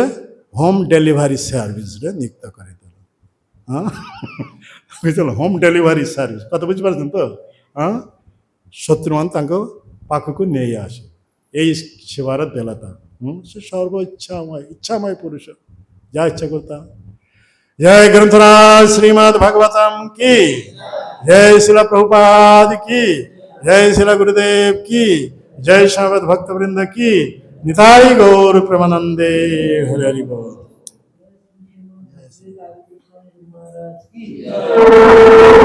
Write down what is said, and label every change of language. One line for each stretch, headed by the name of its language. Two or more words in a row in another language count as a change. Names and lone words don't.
English: home delivery
Odia: ସର୍ଭିସରେ ନିୟୁକ୍ତ କରିଦେଲେ। ବୁଝିଲ?
English: home delivery service.
Odia: କଥା ବୁଝିପାରୁଛନ୍ତି ତ? ଶତ୍ରୁମାନେ ତାଙ୍କ ପାଖକୁ ନେଇ ଆସେ, ଏଇ ସେବାର ଦେଲା ତାକୁ। ସେ ସର୍ବ ଇଚ୍ଛାମୟ ପୁରୁଷ, ଯାହା ଇଚ୍ଛା করতা।
Hindi: जय ग्रंथराज श्रीमद् भागवतम की जय, शिला प्रभुपाद की जय, शिला गुरुदेव की जय, श्रीमद् भक्त वृंद की निताई गौर प्रेमानंदे। हरि हरि बोल।